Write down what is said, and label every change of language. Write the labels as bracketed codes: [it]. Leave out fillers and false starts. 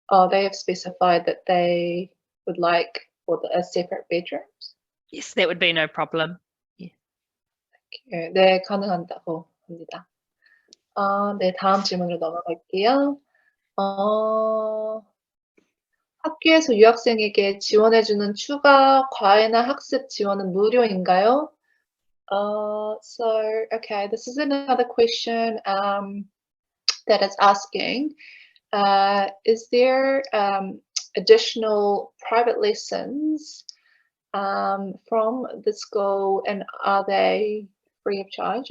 [en] They have specified that they would like separate bedrooms. Yes, that would be no problem. [ko] 네, 가능한다고 합니다. 네, 다음 질문으로 넘어갈게요. 학교에서 유학생에게 지원해주는 추가 과외나 학습 지원은 무료인가요? [en] Okay, this is another question that is asking, is there additional private lessons from the school, and are they free of charge?